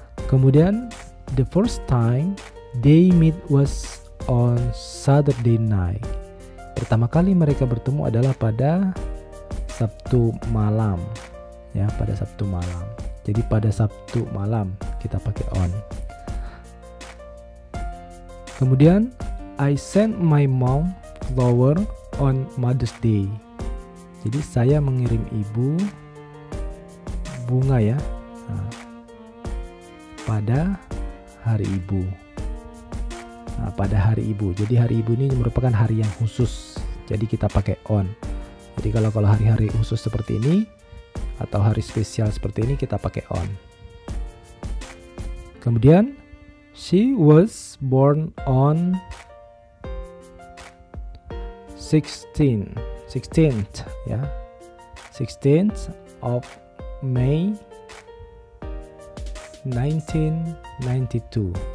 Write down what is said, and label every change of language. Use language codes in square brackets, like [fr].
[id] Kemudian [en] the first time they meet was on Saturday night. [id] Pertama kali mereka bertemu adalah pada Sabtu malam. Ya, pada Sabtu malam. Jadi pada Sabtu malam kita pakai on. Kemudian [en] I sent my mom flower on Mother's Day. [id] Jadi saya mengirim ibu bunga ya. Nah, pada hari ibu. Nah, pada hari ibu. Jadi hari ibu ini merupakan hari yang khusus. Jadi kita pakai on. Jadi kalau hari-hari khusus seperti ini atau hari spesial seperti ini kita pakai on. Kemudian [en] she was born on 16th [id] ya. [en] 16th of May 1992.